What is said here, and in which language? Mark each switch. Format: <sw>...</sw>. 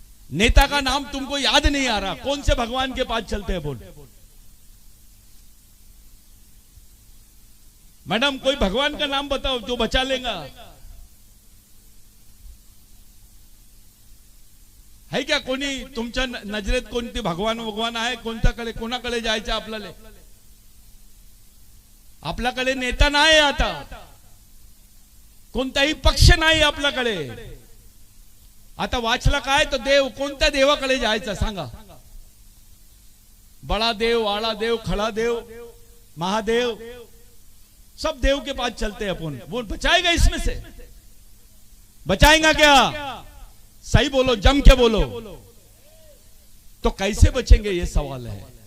<hi>नेता का नाम तुमको याद नहीं आ रहा, कौन से भगवान के पास चलते हैं? बोल मैडम, कोई भगवान का नाम बताओ जो बचा लेगा।</hi> <mr>है क्या कोणी तुमच्या नजरेत कोणती भगवान आहे? कोणाकडे जायचं आपल्याला? आपल्याकडे नेता नाही आता, कोणताही पक्ष नाही आपल्याकडे। आता वाचला काय तो देव, कोणत्या देवाकडे जायचं सांगा?</mr> <hi>बड़ा देव, आड़ा देव, खड़ा देव, महादेव, सब देव के पास चलते हैं अपन। वो बचाएगा इसमें से? बचाएगा क्या? सही बोलो, जम के बोलो। तो कैसे बचेंगे ये सवाल है।</hi>